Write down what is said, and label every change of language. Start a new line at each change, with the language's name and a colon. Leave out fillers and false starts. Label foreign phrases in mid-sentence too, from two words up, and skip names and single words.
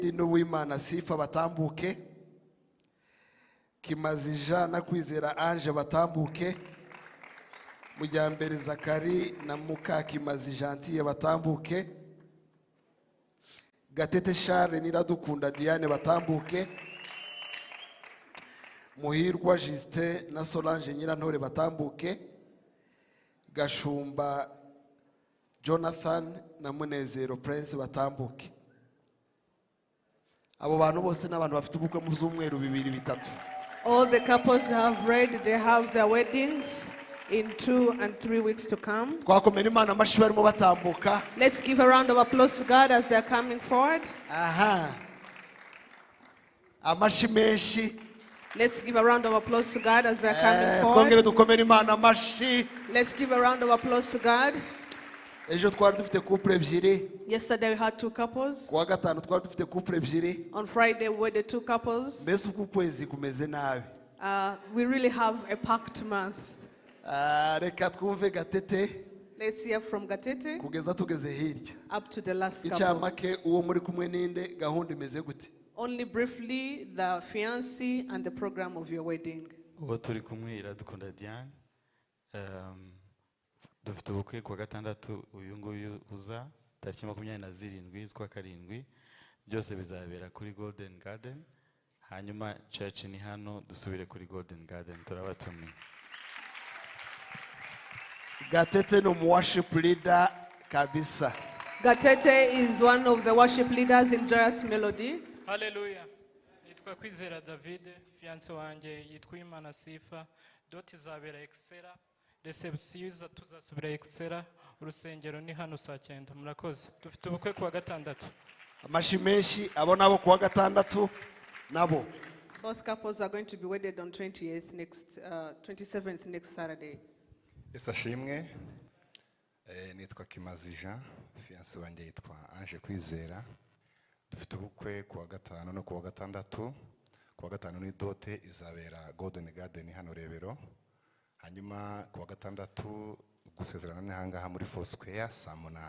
Kinyarwanda: n'Uwimana Sifa batambuke, Kimazija na Kwizera Ange batambuke, Mujyambere Zakari na Mukakimazi Gentille batambuke, Gatete Charles n'Iradukunda Diane batambuke, Muhirwa Justin na Solange Nyirantore batambuke, Gashumba Jonathan na Munezero Prince batambuke. Abo bantu bose n'abantu bafite ubukwe mu byumweru bibiri bitatu.
English: All the couples have read, they have their weddings in 2 and 3 weeks to come.
Kinyarwanda: Twakomera Imana amashi barimo batambuka.
English: Let's give a round of applause to God as they're coming forward.
Kinyarwanda: Aha. Amashi menshi.
English: Let's give a round of applause to God as they're coming
Kinyarwanda: Twongere
English: forward.
Kinyarwanda: dukomera Imana amashi.
English: Let's give a round of applause to God.
Kinyarwanda: Ejo twari dufite couple ebyiri.
English: Yesterday we had 2 couples.
Kinyarwanda: Kuwa gatanu twari dufite couple ebyiri.
English: On Friday we were the 2 couples.
Kinyarwanda: Mbese uku kwezi kumeze nabi.
English: We really have a packed month.
Kinyarwanda: Reka twumve Gatete
English: Let's hear from Gatete
Kinyarwanda: kugeza tugeze hirya.
English: up to the last couple.
Kinyarwanda: Icyamake uwo muri kumwe ninde gahunda imeze gute?
English: Only briefly, the fiancé and the program of your wedding.
Kinyarwanda: Uwo turi kumwe Iradukunda Diane. Dufite ubukwe kwa gatandatu uyu nguyu uza tariki 27 z'ukwa karindwi. Byose bizabera kuri Golden Garden. Hanyuma church ni hano dusubire kuri Golden Garden turabatumiye. Gatete no
English: worship leader
Kinyarwanda: kabisa.
English: Gatete is one of the worship leaders in Joyous Melody.
Kinyarwanda: Hallelujah. Nitwa Kwizera David, fiancé wanjye yitwa Imana Sifa. Doti zabera Excella. Reception tuzasubira Excella. Urusengero ni hano saa 9. Murakoze. Dufite ubukwe kuwa gatandatu. Amashi menshi abo nabo kuwa gatandatu nabo.
English: Both couples are going to be wedded on 27th next Saturday.
Kinyarwanda: Esashimwe nitwa Kimazija, fiancé wanjye yitwa Ange Kwizera. Dufite ubukwe kuwa gatanu no kuwa gatandatu. Kuwa gatanu ni dote izabera Golden Garden hano Rebero. Hanyuma kuwa gatandatu gusezerana n'ahangaha muri Foursquare saa 8.